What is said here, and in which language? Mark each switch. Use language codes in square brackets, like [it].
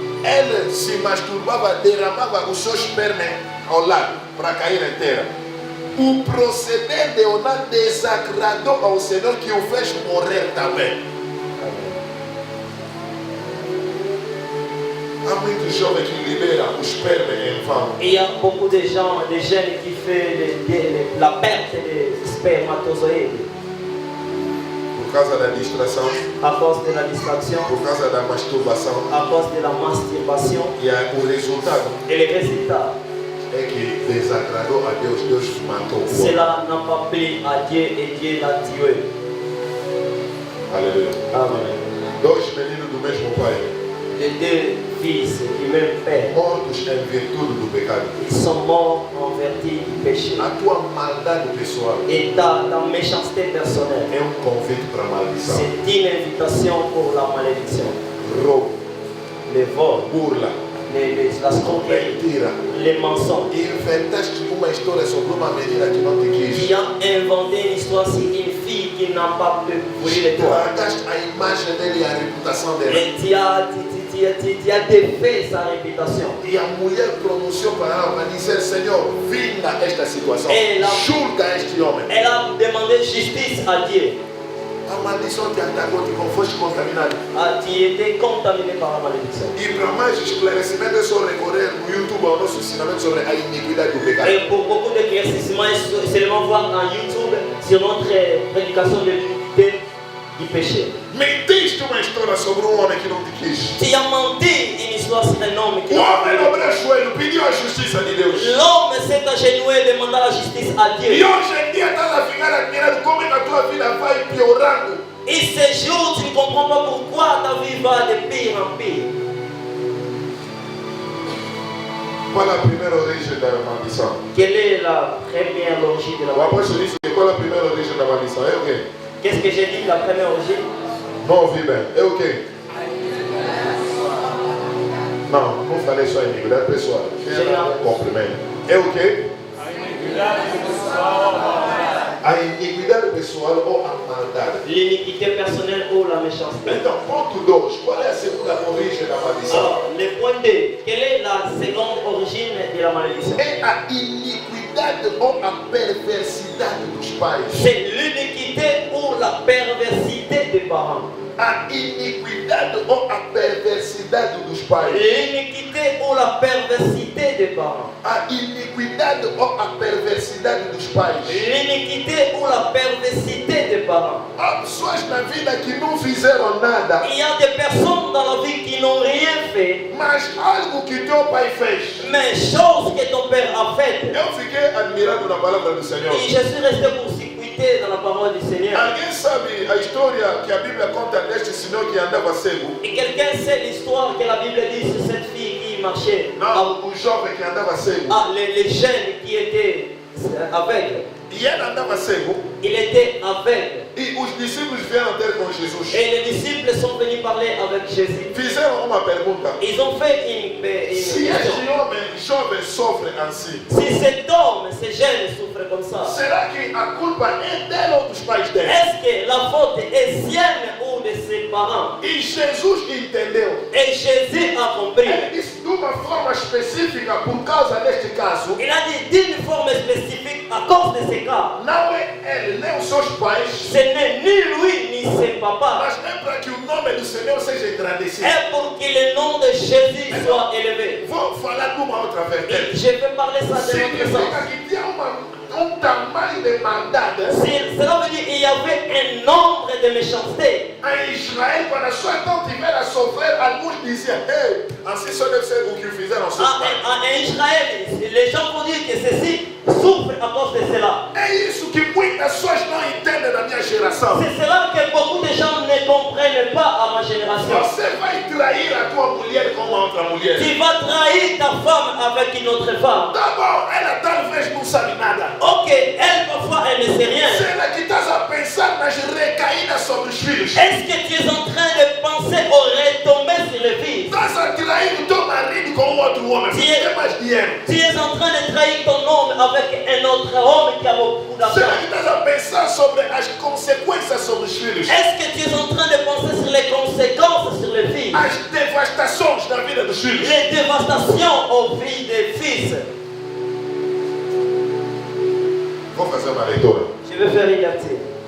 [pt] Ele se masturbava, derramava o seu esperma ao lado para cair em terra. O proceder de Onã desagradou ao Senhor, que o fez morrer também. Há muitos jovens que liberam o esperma em vão. [fr] Il y a beaucoup de gens, des jeunes qui font la perte des spermatozoïdes [pt] Por causa da distração, [fr] à cause de la distraction, [pt] por causa da masturbação. [fr] à cause de la masturbation. [pt] E o resultado [fr] Et le résultat, [pt] é que desagradou a Deus. Deus matou o homem. [fr] cela n'a pas plu à Dieu et Dieu l'a tué. [pt] Aleluia. [fr] Amen. [pt] Dois meninos do mesmo pai, [fr] Les deux fils du même père, [pt] mortos em virtude do pecado. [fr] ils sont morts en vertu du péché. [pt] A tua maldade pessoal [fr] Et ta méchanceté personnelle, [pt] é um convite para a maldição. [fr] c'est une invitation pour la malédiction. [pt] Roubo, [fr] Les vols, [pt] burla, [fr] la tromperie, [pt] mentira. [fr] les mensonges. [pt] Inventaste uma história sobre uma menina que não te quis. [fr] Qui a inventé une histoire sur une fille qui n'a pas voulu de toi. [pt] Estragaste a imagem dele e a reputação dele. [fr] Et tu as défait sa réputation. [pt] E a mulher pronunciou palavra para dizer: Senhor, vinga esta situação. Julga este homem. [fr] Elle a demandé justice à Dieu. [pt] A maldição te atacou, te foste contaminado. [fr] Tu étais contaminé par la malédiction. [pt] E para mais esclarecimento é só recorrer no YouTube ao nosso ensinamento sobre a iniquidade do pecado. [fr] Et pour beaucoup d'éclaircissements, seulement voir en YouTube sur notre prédication de l'unité du péché. [pt] Mentiste uma história sobre um homem que não te quis. [fr] Tu as menti une histoire sur un homme qui [pt] O [fr] n'a pas [pt] homem [fr] voulu. [pt] dobrou o joelho, pediu a justiça de Deus. [fr] L'homme s'est agenouillé et demandé la justice à Dieu. [pt] hoje em dia está a ficar admirado como é que a tua vida vai piorando. [fr] Et ce jour, tu ne comprends pas pourquoi ta vie va de pire en pire. [pt] Qual a primeira origem da maldição? [fr] Quelle est la première origine de la [pt] O [fr] malédiction? [pt] apóstolo disse que qual a primeira origem da maldição? É o quê? [fr] Qu'est-ce que j'ai dit, la première origine? [pt] Não ouvi bem. É o quê? Fala isso a iniquidade pessoal. Cumprimento. É o quê? A iniquidade pessoal ou a maldade. [fr] L'iniquité personnelle ou la méchanceté. [pt] Então, ponto 2. Qual é a segunda origem da maldição? [fr] Alors, le point 2. Quelle est la seconde origine de la malédiction? [pt] É a iniquidade ou a perversidade dos pais. [fr] C'est l'iniquité ou la perversité des parents. [pt] A iniquidade ou a perversidade dos pais. [fr] L'iniquité ou la perversité des parents. [pt] A iniquidade ou a perversidade dos pais. [fr] L'iniquité ou la perversité des parents. [pt] Há pessoas na vida que não fizeram nada, [fr] Il y a des personnes dans la vie qui n'ont rien fait, [pt] mas algo que teu pai fez. [fr] mais chose que ton père a faite. [pt] Eu fiquei admirado na palavra do Senhor. [fr] Et je suis resté court-circuité dans la parole du Seigneur. [pt] Alguém sabe a história que a Bíblia conta deste senhor que andava cego? [fr] Et quelqu'un sait l'histoire que la Bible dit sur cette fille qui marchait. [pt] Não, o jovem que andava cego. [fr] Les jeunes qui étaient aveugles. [pt] E ele andava cego. [fr] Il était aveugle. [pt] E os discípulos vieram ter com Jesus. [fr] Et les disciples sont venus parler avec Jésus. [pt] Fizeram uma pergunta. [fr] Ils ont fait une [pt] Se [fr] question. [pt] este homem jovem sofre assim, [fr] Si cet homme, ce jeune souffre comme ça, [pt] será que a culpa é dele ou dos pais dele? [fr] est-ce que la faute est sienne ou de ses parents? [pt] E Jesus entendeu. [fr] Et Jésus a compris. [pt] Ele disse de uma forma específica por causa deste caso. [fr] Il a dit d'une forme spécifique à cause de ce cas. [pt] Não é ele nem os seus pais, [fr] Ce n'est ni lui ni ses papas. [pt] mas é para que o nome do Senhor seja engrandecido. [fr] Et pour que le nom de Jésus soit élevé. [pt] Vou falar de uma outra [fr] Et [pt] vertente. [fr] je vais parler ça de notre [pt] Significa [fr] sens. [pt] que tinha tamanho de maldade [fr] Cela veut dire qu'il y avait un nombre de méchanceté. [pt] em Israel, quando as pessoas não tiveram a sofrer, alguns diziam, ei, assim só deve ser o que fizeram aos seus pais. [fr] En Israël, les gens vont dire que ceci souffre à cause de cela. [pt] É isso que muitas pessoas não entendem na minha geração. [fr] C'est cela que beaucoup de gens ne comprennent pas à ma génération. [pt] Você vai trair a tua mulher com uma outra mulher. [fr] Tu vas trahir ta femme avec une autre femme. [pt] Tá bom, ela talvez não sabe nada. [fr] Ok, elle parfois elle ne sait rien. [pt] Será que estás a pensar nas recaídas sobre os filhos? [fr] Est-ce que tu es en train de penser aux retombées sur les filles? [pt] Estás a trair o teu marido com outro homem. Porque tem mais dinheiro. [fr] Tu es en train de trahir ton homme avec un autre homme qui a beaucoup d'argent. [pt] Será que estás a pensar sobre as consequências sobre os filhos? [fr] Est-ce que tu es en train de penser sur les conséquences sur les filles? [pt] As devastações na vida dos filhos. [fr] Les dévastations aux vies des fils. [pt] Vou fazer uma leitura. [fr] Je vais faire une lecture.